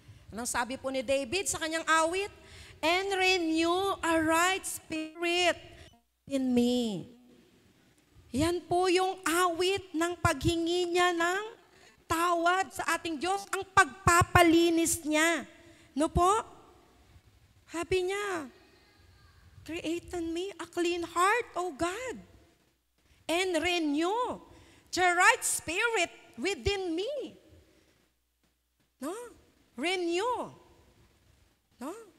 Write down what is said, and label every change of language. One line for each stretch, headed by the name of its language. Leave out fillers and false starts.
Filipino: Anong sabi po ni David sa kanyang awit?
English: And renew a right spirit in me.
Filipino: Yan po yung awit ng paghingi niya ng tawad sa ating Diyos, ang pagpapalinis niya. No po? Sabi niya,
English: create in me a clean heart, O God, and renew the right spirit within me. No? Renew. No?